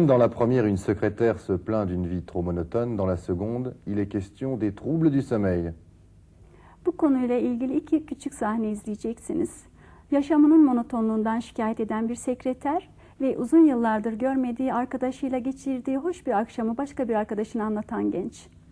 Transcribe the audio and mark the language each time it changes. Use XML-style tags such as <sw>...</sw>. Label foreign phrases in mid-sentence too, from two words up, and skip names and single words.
<fr>Dans la première, une secrétaire se plaint d'une vie trop monotone. Dans la seconde, il est question des troubles du sommeil.</fr> <tr>Bu konuyla ilgili iki küçük sahne izleyeceksiniz. Yaşamının monotonluğundan şikayet eden bir sekreter, ve uzun yıllardır görmediği arkadaşıyla geçirdiği hoş bir akşamı başka bir arkadaşına anlatan genç.</tr>